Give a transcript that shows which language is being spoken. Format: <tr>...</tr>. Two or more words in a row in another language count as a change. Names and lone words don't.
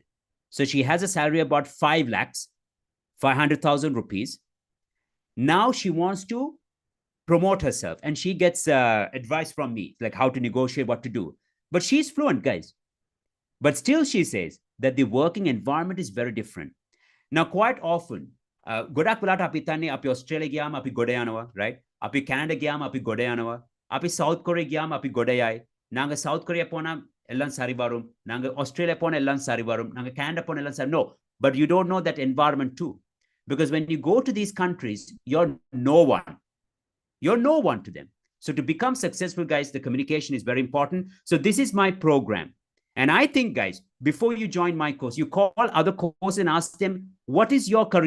<en>So she has a salary about 5 lakhs, 500,000 rupees. Now she wants to promote herself, and she gets advice from me, like how to negotiate, what to do. But she's fluent, guys. But still she says that the working environment is very different. Now, quite often,</en> <si>ගොඩක් වෙලාට අපි හිතන්නේ අපි ඔස්ට්‍රේලියා ගියාම අපි ගොඩ යනවා, right? අපි කැනඩා ගියාම අපි ගොඩ යනවා. අපි සවුත් කොරියා ගියාම අපි ගොඩ යයි.</si> <ta>நாங்க சவுத் கொரியா போனா எல்லாம் சரி வரும். நாங்க ஆஸ்திரேலியா போனா எல்லாம் சரி வரும். நாங்க கனடா போனா எல்லாம் சரி.</ta> <en>No, but you don't know that environment too. Because when you go to these countries, you're no one. You're no one to them. So to become successful, guys, the communication is very important. So this is my program. And I think, guys, before you join my course, you call other courses and ask them, what is your curriculum?</en>